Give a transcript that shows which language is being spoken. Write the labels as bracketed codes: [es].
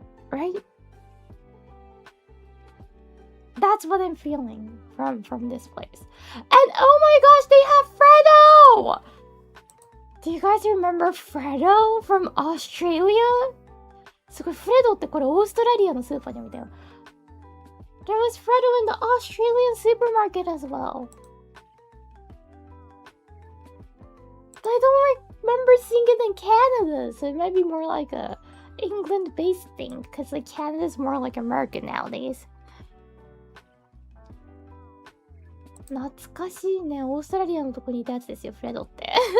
[en] Right? That's what I'm feeling from this place. And oh my gosh, they have Freddo! Do you guys remember Freddo from Australia? [ja] すごい、フレドってこれオーストラリアのスーパーに見たよ。 [en] There was Freddo in the Australian supermarket as well. But I don't remember seeing it in Canada, so it might be more like a England-based thing, because like Canada's more like American nowadays. [ja] 懐かしいね。オーストラリアのとこにいたやつですよ、フレドって。